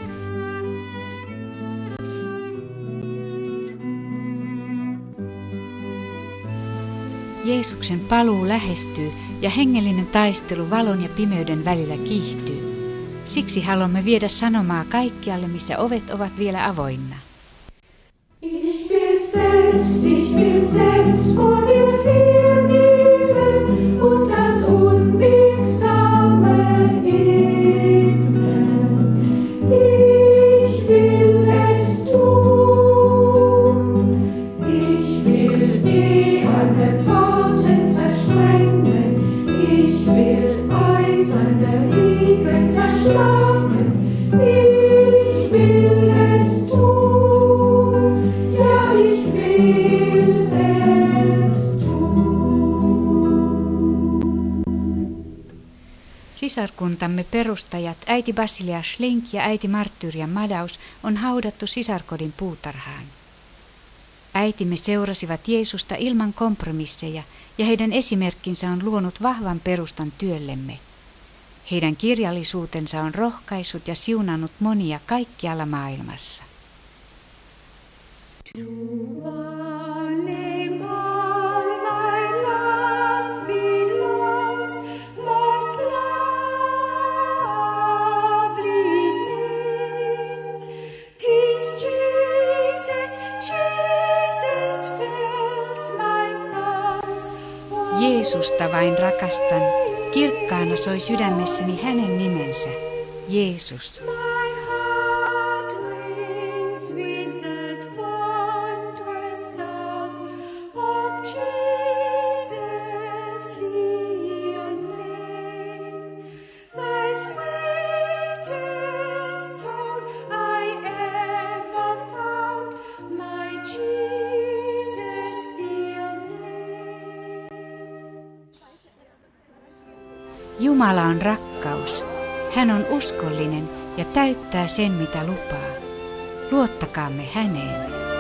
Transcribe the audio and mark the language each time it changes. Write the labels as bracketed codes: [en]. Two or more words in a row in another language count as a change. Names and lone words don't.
[fi] Jeesuksen paluu lähestyy ja hengellinen taistelu valon ja pimeyden välillä kiihtyy. Siksi haluamme viedä sanomaa kaikkialle, missä ovet ovat vielä avoinna. [de] Ich will selbst vor dir hergeben und das Unwegsame ebnen. Ich will es tun. Ich will eherne Pforten zersprengen. Ich will eiserne Riegel zerschlagen. Ich will es tun. Ja, ich will es tun. [fi] Sisarkuntamme perustajat äiti Basilia Schlink ja äiti Marttyyria Madaus on haudattu sisarkodin puutarhaan. Äitimme seurasivat Jeesusta ilman kompromisseja ja heidän esimerkkinsä on luonut vahvan perustan työllemme. Heidän kirjallisuutensa on rohkaissut ja siunannut monia kaikkialla maailmassa. [en] To name all my love belongs, most lovely name. 'Tis Jesus, Jesus fills my songs. [fi] Jeesusta vain rakastan, kirkkaana soi sydämessäni hänen nimensä, Jeesus. [en] My heart rings with that wondrous song of Jesus, dear name. The sweetest tone I ever found, my Jesus, dear name. [fi] Jumala on rakkaus. Hän on uskollinen ja täyttää sen, mitä lupaa. Luottakaamme häneen.